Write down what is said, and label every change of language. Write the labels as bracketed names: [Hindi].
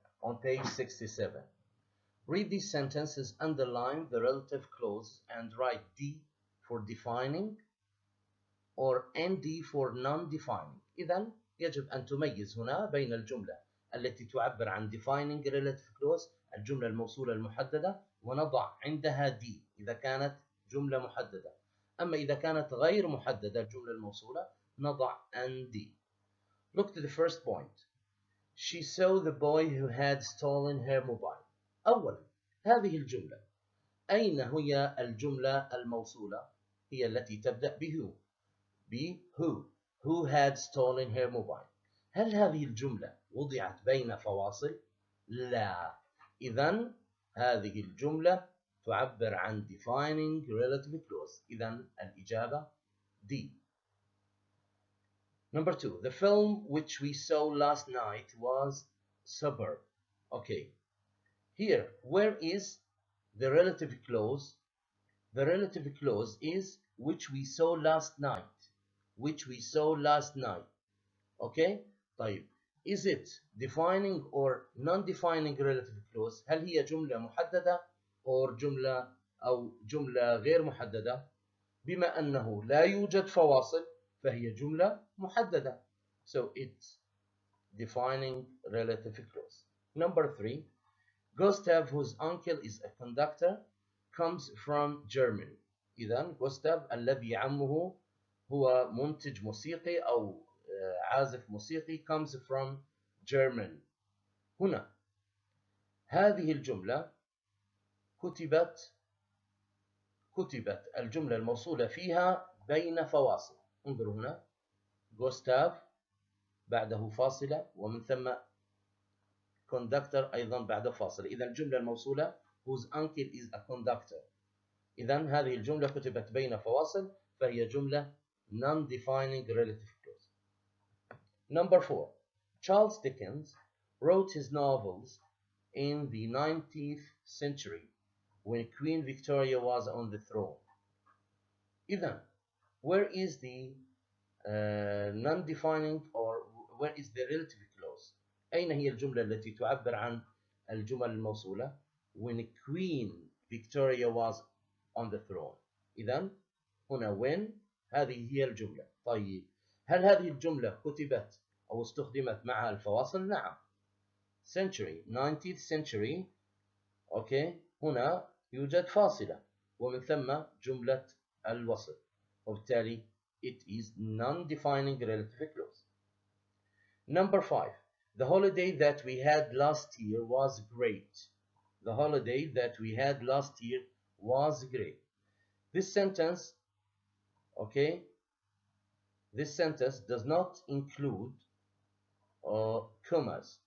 [English] On page 67. Read these sentences, underline the relative clause and write D for defining or ND for non-defining. [Arabic] إذن يجب أن تميز هنا بين الجملة التي تعبر عن defining relative clause، الجملة الموصولة المحددة، ونضع عندها D إذا كانت جملة محددة. أما إذا كانت غير محددة الجملة الموصولة نضع ND. [English] Look to the first point. She saw the boy who had stolen her mobile. [Arabic] أولا هذه الجملة أين هي الجملة الموصولة؟ هي التي تبدأ ب [English] who had stolen her mobile. [Arabic] هل هذه الجملة وضعت بين فواصل؟ لا. إذن هذه الجملة تعبر عن defining relative clause. إذن الإجابة D. [English] Number 2. The film which we saw last night was superb. Okay. Here, where is the relative clause? The relative clause is which we saw last night. Which we saw last night. Okay? [Arabic] طيب. [English] Is it defining or non-defining relative clause؟ [Arabic] هل هي جملة محددة or جملة غير محددة؟ بما أنه لا يوجد فواصل فهي جملة محددة. [English] So it's defining relative clause. Number 3. Gustav, whose uncle is a conductor, comes from Germany. [Arabic] إذن Gustav الذي عمه هو منتج موسيقي أو عازف موسيقي [English] comes from Germany. [Arabic] هنا هذه الجملة كتبت الجملة الموصولة فيها بين فواصل. انظروا هنا Gustav بعده فاصلة ومن ثم conductor أيضا بعد فاصلة. إذا الجملة الموصولة [English] whose uncle is a conductor. [Arabic] إذا هذه الجملة كتبت بين فواصل فهي جملة non-defining relative clause. [English] Number 4. Charles Dickens wrote his novels in the 19th century when Queen Victoria was on the throne. [Arabic] إذا [English] where is the non-defining or where is the relative clause؟ [Arabic] أين هي الجملة التي تعبر عن الجمل الموصولة [English] when Queen Victoria was on the throne؟ [Arabic] إذا هنا [English] when [Arabic] هذه هي الجملة. طيب هل هذه الجملة كتبت أو استخدمت معها الفواصل؟ نعم. [English] century 19th century. [Arabic] أوكي هنا يوجد فاصلة ومن ثم جملة الوصل وبالتالي [English] it is non-defining relative clause. Number 5. The holiday that we had last year was great. The holiday that we had last year was great. This sentence, okay, this sentence does not include commas.